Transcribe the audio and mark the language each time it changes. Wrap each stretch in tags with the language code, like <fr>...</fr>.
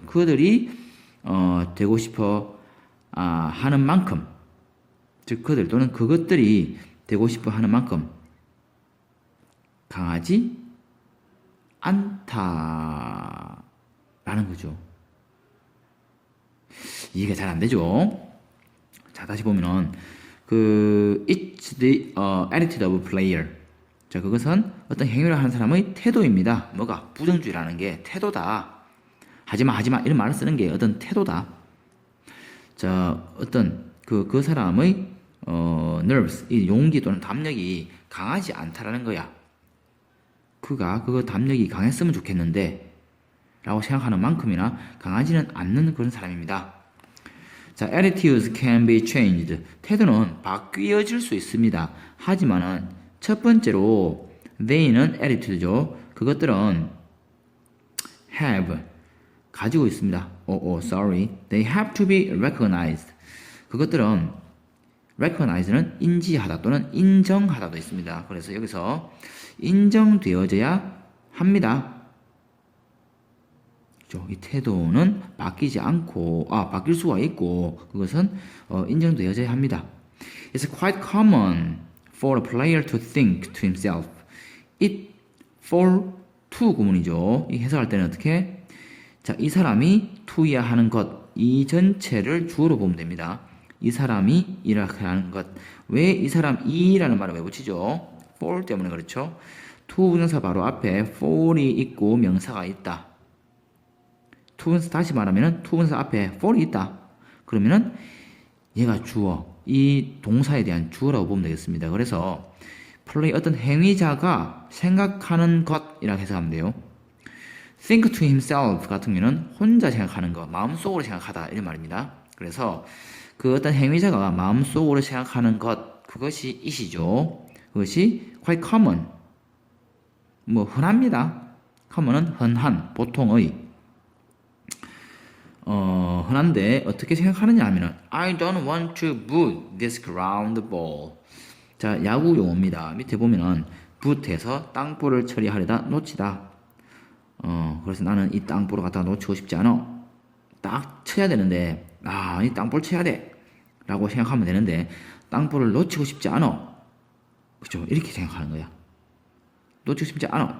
<ko>그들이 되고 싶어 하는 만큼 즉 그들 또는 그것들이 되고 싶어 하는 만큼 강하지 않다라는 거죠. 이해가 잘 안 되죠? 자, 다시 보면은</ko> <en>it's the attitude of a player.</en> <ko>자, 그것은 어떤 행위를 하는 사람의 태도입니다. 뭐가? 부정주의라는 게 태도다. 하지마 이런 말을 쓰는 게 어떤 태도다. 자, 어떤 그 사람의 nerves, 이 용기 또는 담력이 강하지 않다라는 거야. 그가 그 담력이 강했으면 좋겠는데 라고 생각하는 만큼이나 강하지는 않는 그런 사람입니다.</ko> <en>자, attitudes can be changed.</en> <ko>태도는 바뀌어질 수 있습니다. 하지만은 첫 번째로 they는 attitude죠. 그것들은</ko> <en>have</en> <ko>가지고 있습니다.</ko> <en>sorry. They have to be recognized. 그것들은</en> <ko>recognize는 인지하다 또는 인정하다도 있습니다. 그래서 여기서 인정되어져야 합니다. 이 태도는 바뀌지 않고 바뀔 수가 있고 그것은 인정되어져야 합니다.</ko> <en>It's quite common for a player to think to himself. It for to</en> <ko>구문이죠. 이 해석할 때는 어떻게? 자, 이 사람이 to야 하는 것, 이 전체를 주어로 보면 됩니다. 이 사람이 이렇게 하는 것. 왜 이 사람 이라는 말을 왜 붙이죠? for 때문에 그렇죠. to 부정사 바로 앞에 for이 있고 명사가 있다. to 분사 다시 말하면은 to 분사 앞에 for이 있다. 그러면은 얘가 주어, 이 동사에 대한 주어라고 보면 되겠습니다. 그래서 플레이 어떤 행위자가 생각하는 것이라고 해석하면 돼요. think to himself 같은 경우는 혼자 생각하는 것, 마음속으로 생각하다 이런 말입니다. 그래서 그 어떤 행위자가 마음속으로 생각하는 것, 그것이 it이죠. 그것이 quite common, 뭐 흔합니다. common은 흔한, 보통의. 흔한데 어떻게 생각하느냐 하면은</ko> <en>I don't want to boot this ground ball. 자, 야구 용어입니다. 밑에 보면은 boot에서 땅볼을 처리하려다 놓치다. 그래서 나는 이 땅볼을 갖다가 놓치고 싶지 않아. 딱 쳐야 되는데 이 땅볼 쳐야 돼 라고 생각하면 되는데 땅볼을 놓치고 싶지 않아. 그죠? 이렇게 생각하는 거야. 놓치고 싶지 않아.</en>